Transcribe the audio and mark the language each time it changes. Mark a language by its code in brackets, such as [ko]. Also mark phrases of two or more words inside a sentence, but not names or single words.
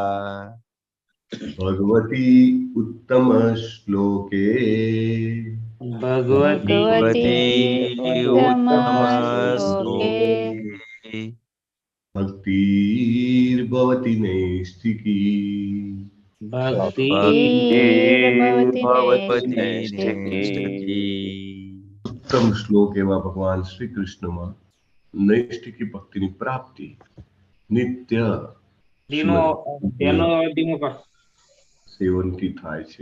[sa] भगवती उत्तम श्लोके भगवती उत्तम श्लोके भक्तिर्भवति नैष्ठिकी. ભક્તિ ભવતી નૈષ્ઠિકી. [gu] ઉત્તમ શ્લોક એવા ભગવાન શ્રી કૃષ્ણમાં નૈષ્ઠિકી ભક્તિની પ્રાપ્તિ નિત્ય સેવનથી થાય છે.